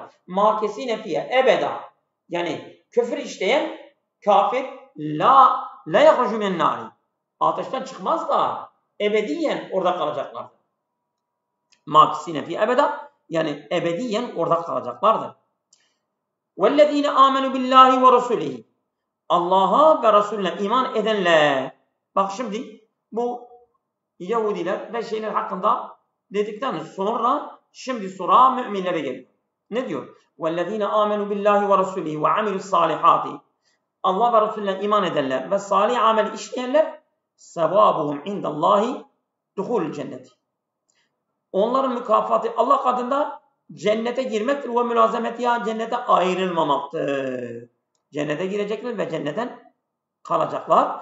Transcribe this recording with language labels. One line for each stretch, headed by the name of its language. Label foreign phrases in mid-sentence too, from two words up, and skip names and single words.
Arabic: ماكثين فيه أبدا.
Turkish: Yani küfür işleyen kafir
Arabic: لا يخرجون من النار.
Turkish: Ateşten çıkmaz da ebediyen orada kalacaklardır.
Arabic: ماكثين فيه أبدا.
Turkish: Yani ebediyen orada kalacaklardır.
Arabic: وَالَّذ۪ينَ آمَنُوا بِاللّٰهِ وَرَسُولِهِ
Turkish: Allah'a ve Resulüne iman edenler. Bak şimdi bu Yahudiler ve şeyler hakkında dedikten sonra şimdi sura müminlere geliyor. Ne diyor?
Arabic: وَالَّذ۪ينَ آمَنُوا بِاللّٰهِ وَرَسُولِهِ وَعَمِلُوا الصَّالِحَاتِ
Turkish: Allah ve Resulüne iman edenler ve salih amel işleyenler
Arabic: ثوابهم عند الله دخول الجنة.
Turkish: Onların mükafatı Allah katında cennete girmektir ve mülazemetiha cennete ayrılmamaktır. Cennete girecekler ve cennetten kalacaklar.